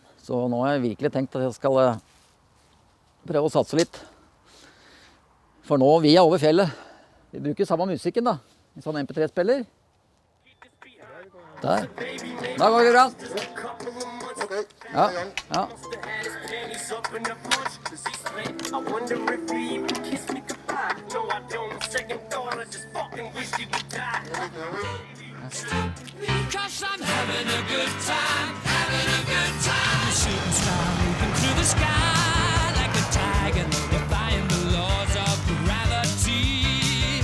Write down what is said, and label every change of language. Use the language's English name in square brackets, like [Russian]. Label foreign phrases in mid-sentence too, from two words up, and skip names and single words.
[Norwegian] Så nå har jeg virkelig tenkt at jeg skal prøve å satse litt. For nå, vi er over fjellet. Vi bruker samme musikken da. En sånn MP3-spiller. Der. Da går vi bra. Ja, ja. [English] Because I'm having a good time, a shooting star moving through the sky like a tiger, defying the laws of gravity.